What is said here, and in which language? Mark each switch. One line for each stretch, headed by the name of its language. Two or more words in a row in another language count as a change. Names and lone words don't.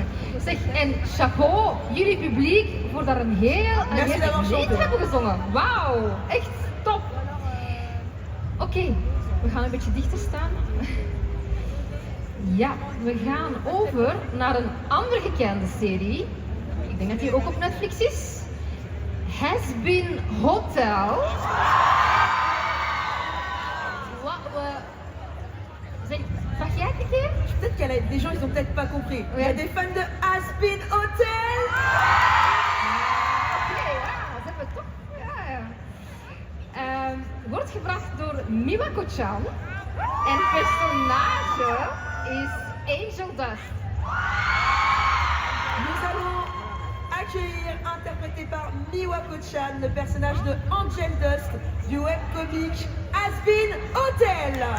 Dutch: Zeg, en chapeau, jullie publiek, voor daar een heel lied hebben gezongen. Wauw, echt top. Oké, we gaan een beetje dichter staan. Ja, we gaan over naar een andere gekende serie. Ik denk dat die ook op Netflix is. Has-Been Hotel. Vraag jij het een keer?
French: Peut-être qu'il y a des gens, ils ont peut-être pas compris. Il y a des fans de Has-Been Hotel.
Dutch: Oké, dat hebben we toch. Wordt gebracht door Miwako-chan. En het personage is Angel Dust.
French: Nous allons accueillir, interprété par Miwako-chan, le personnage de Angel Dust du webcomic Has-Been Hotel.